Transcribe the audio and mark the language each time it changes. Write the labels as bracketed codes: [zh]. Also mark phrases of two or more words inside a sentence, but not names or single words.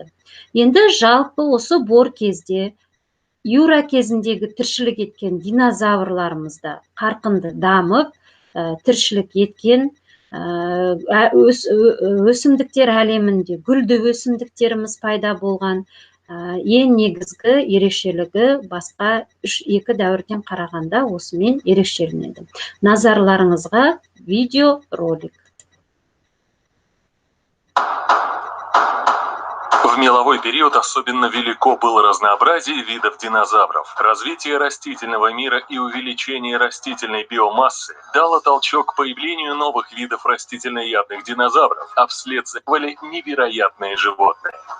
[kk] Енді жалпы осы бор кезде Юра кезіндегі тіршілік еткен динозаврларымызда қарқынды дамып, тіршілік еткен. өсімдіктер әлемінде гүлді өсімдіктеріміз пайда болған. Ең негізгі ерекшелігі басқа екі дәуірден қарағанда осымен ерекшеленеді. Назарларыңызға видеоролик. [ru] В меловой период особенно велико было разнообразие видов динозавров. Развитие растительного мира и увеличение растительной биомассы дало толчок к появлению новых видов растительноядных динозавров, а вслед за ними невероятные животные.